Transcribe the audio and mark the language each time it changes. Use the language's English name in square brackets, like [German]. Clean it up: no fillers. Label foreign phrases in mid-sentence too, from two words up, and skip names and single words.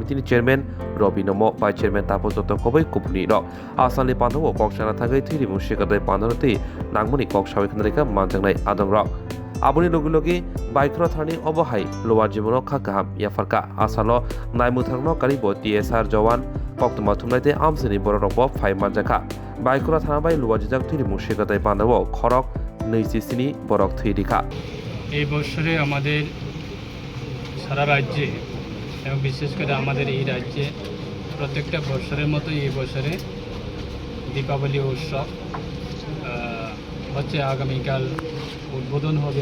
[Kok Borok] ni Chairman Robi Nomo Vice Chairman Tapo Joto Kobai Kupni Rok Asali Pandawo Kokshana Thagai Thwi Shigade Pandanote Nangmoni Kokshawi Khandreka Manjangnai Adong Rok Aboni logi Baikhora thani obohai Lower Jimono Khakaham Yafarka Asalo Naimutharno Karibo TSR Jawan Koktuma Thumlaite Amsini Bororobo Phai Manjakha Baikhora thanabai Lower Jijak Thwi Shigade Pandawo Khorok Neisisini Borok Thwi Dikha [Bangla] এই বছরে আমাদের সারা রাজ্যে এবং বিশেষ করে আমাদের এই রাজ্যে প্রত্যেকটা বছরের মতো এই বছরে দীপাবলি উৎসব হচ্ছে আগামীকাল উদ্বোধন হবে।